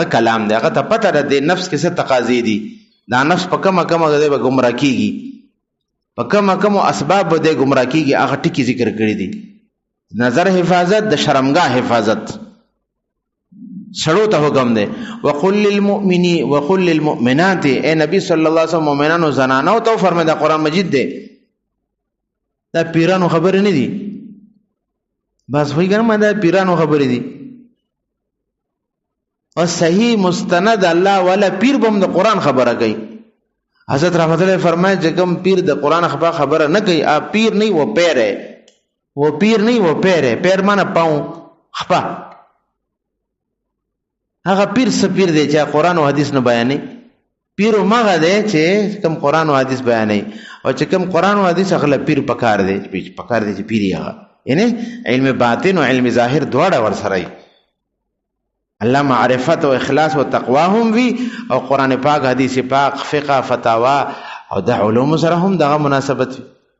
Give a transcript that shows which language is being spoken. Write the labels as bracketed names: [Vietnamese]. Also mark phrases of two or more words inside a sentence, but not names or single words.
[Pashto] کلام دی هغه ته پته ده د نفس کې څه تقاضې دي دا نفس په کومه دی به ګمراه کېږي په کومو اسباب به دی ګمراه کېږي هغه ټکي ذکر کړي دي نظر حفاظت د شرمګاه حفاظت سړو ته حکم دی [Arabic] وقل للمؤمنات [Pashto] اے نبی [Arabic] صلی الله علیه وسلم [Pashto] مؤمنانو زنانو ته فرمایي دا قرآن مجید دی دا پیرانو خبرې نه دي بس وای ګرم دا پیرانو خبرې دي او صحیح مستند الله ولا پیر بم د قرآن خبره کوي حضرت رحمت الله فرمایي چې کوم پیر د قرآن خبره نه کوي پیر نه و [Urdu] پیر ہے وہ پیر نہیں وہ پیر ہے پیر مانا پاؤں [Pashto] خپا هغه پیر سپیر دی چې قرآن او حدیث نه بیانې پیر ماغه دی چې کوم قرآن او حدیث بیانې او چې کوم قرآن او حدیث هغه پیر پکار دی چې پیر هغه یعنی علم باطن او علم ظاهر دواړه ور سره الله معرفت او اخلاص او تقوا هم وی او قرآن پاک حدیث پاک فقه فتاوا او د علوم سره هم دغه مناسبت وی